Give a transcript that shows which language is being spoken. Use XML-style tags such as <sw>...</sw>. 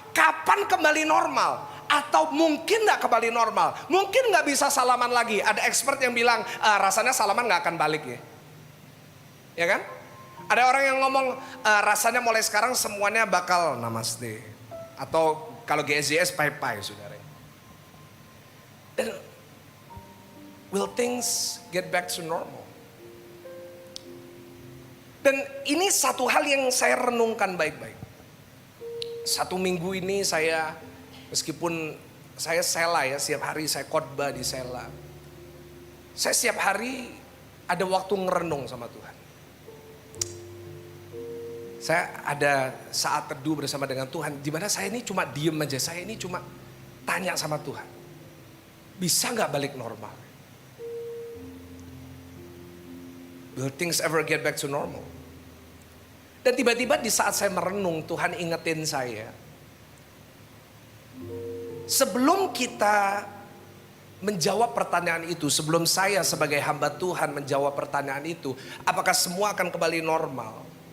<id>Kapan kembali normal? Atau mungkin gak kembali normal? Mungkin gak bisa salaman lagi. Ada expert yang bilang rasanya salaman gak akan balik ya. Ya kan? Ada orang yang ngomong rasanya mulai sekarang semuanya bakal namaste. Atau kalau GSJS pai-pai saudara.</id> <en>Dan will things get back to normal?</en> <id>Dan ini satu hal yang saya renungkan baik-baik. 1 minggu ini saya, meskipun saya sela ya, setiap hari saya khotbah di sela. Saya setiap hari ada waktu ngerenung sama Tuhan. Saya ada saat teduh bersama dengan Tuhan, di mana saya ini cuma diem aja, saya ini cuma tanya sama Tuhan, bisa nggak balik normal?</id> <en>Will things ever get back to normal?</en> <id>Dan tiba-tiba di saat saya merenung, Tuhan ingetin saya, sebelum kita menjawab pertanyaan itu, sebelum saya sebagai hamba Tuhan menjawab pertanyaan itu, apakah semua akan kembali normal?</id>